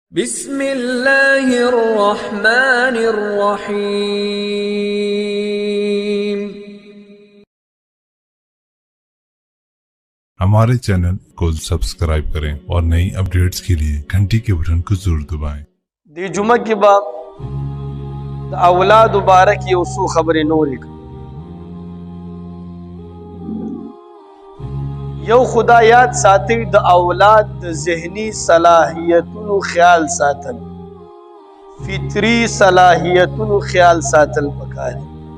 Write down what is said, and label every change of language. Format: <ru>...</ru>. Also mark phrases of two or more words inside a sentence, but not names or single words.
<ar>بسم الله الرحمن الرحيم।</ar> <hi>हमारे चैनल को सब्सक्राइब करें और नई अपडेट्स के लिए घंटी के बटन को जरूर दबाएं।</hi> <ps>دی جمعه کې به د اولاد مبارک یو څو خبرې نورې کړو. یو خدا یاد ساتي د اولاد د ذهني صلاحیتونو خیال ساتل، فطری صلاحیتونو خیال ساتل پکار دي.</ps>